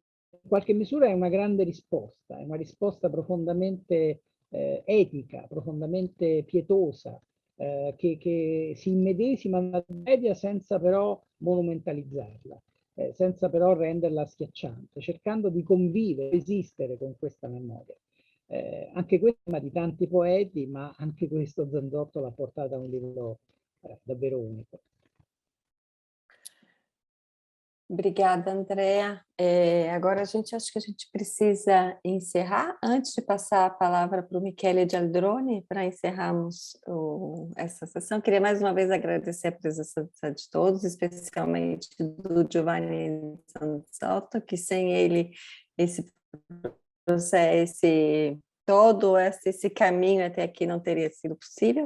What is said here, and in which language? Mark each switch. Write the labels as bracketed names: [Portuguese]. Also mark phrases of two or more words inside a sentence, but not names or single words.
[Italian] In qualche misura è una grande risposta, è una risposta profondamente etica, profondamente pietosa, che si immedesima nella tragedia senza però monumentalizzarla, senza però renderla schiacciante, cercando di convivere, esistere con questa memoria. Anche questa di tanti poeti, ma anche questo Zanzotto l'ha portata a un livello davvero unico. [Portuguese] Obrigada, Andrea. Agora acho que a gente precisa encerrar. Antes de passar a palavra para o Michele de Aldrone, para encerrarmos essa sessão, queria mais uma vez agradecer a presença de todos, especialmente do Giovanni Zanzotto, que sem ele esse processo, todo esse caminho até aqui não teria sido possível.